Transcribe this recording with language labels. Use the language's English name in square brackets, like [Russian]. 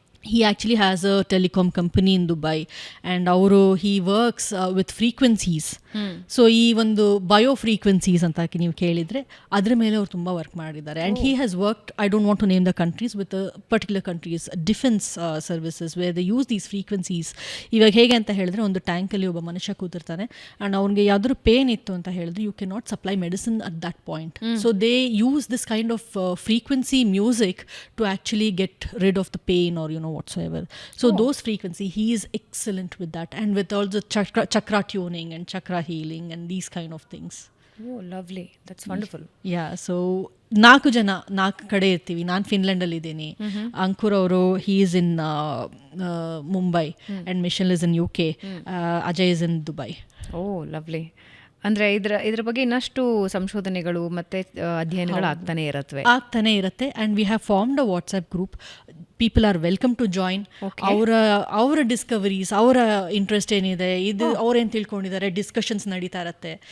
[English] He actually has a telecom company in Dubai and he works with frequencies. [Kannada] So ಈ ಒಂದು bio frequencies ಅಂತ ನೀವು ಕೇಳಿದರೆ ಅದ್ರ ಮೇಲೆ ಅವ್ರು ತುಂಬ ವರ್ಕ್ ಮಾಡಿದ್ದಾರೆ. [English] And he has worked, I don't want to name the countries, with the particular countries, defense services where they use these frequencies. [Kannada] ಇವಾಗ ಹೇಗೆ ಅಂತ ಹೇಳಿದ್ರೆ, ಒಂದು ಟ್ಯಾಂಕಲ್ಲಿ ಒಬ್ಬ ಮನುಷ್ಯ ಕೂತಿರ್ತಾನೆ ಆ್ಯಂಡ್ ಅವ್ನಿಗೆ ಯಾವ್ದಾದ್ರು ಪೇನ್ ಇತ್ತು ಅಂತ ಹೇಳಿದ್ರೆ [English] You can not supply medicine at that point. So they use this kind of frequency music to actually get rid of the pain or whatsoever. So those frequency, he is excellent with that, and with all the chakra tuning and chakra healing and these kind of things. Oh, lovely. That's wonderful. [Kannada] Yeah, so 4 ಜನ 4 ಕಡೆ ಇರ್ತೀವಿ. ನಾನು ಫಿನ್ಲೆಂಡಲ್ಲಿ ಇದ್ದೀನಿ. [English] ಅಂಕುರ್ ಅವರು he is in Mumbai and Michelle is in UK. Ajay is in Dubai. Oh, lovely. [Kannada] ಅಂದರೆ ಇದ್ರ ಬಗ್ಗೆ ಇನ್ನಷ್ಟು ಸಂಶೋಧನೆಗಳು ಮತ್ತು ಅಧ್ಯಯನಗಳು ಆಗ್ತಾನೆ ಇರುತ್ತೆ. [English] And we have formed a WhatsApp group. People are welcome to join. [Kannada] ಅವರ ಡಿಸ್ಕವರೀಸ್, ಅವರ ಇಂಟ್ರೆಸ್ಟ್ ಏನಿದೆ, ಇದು ಅವ್ರೇನು ತಿಳ್ಕೊಂಡಿದ್ದಾರೆ, ಡಿಸ್ಕಷನ್ಸ್ ನಡೀತಾ ಇರುತ್ತೆ.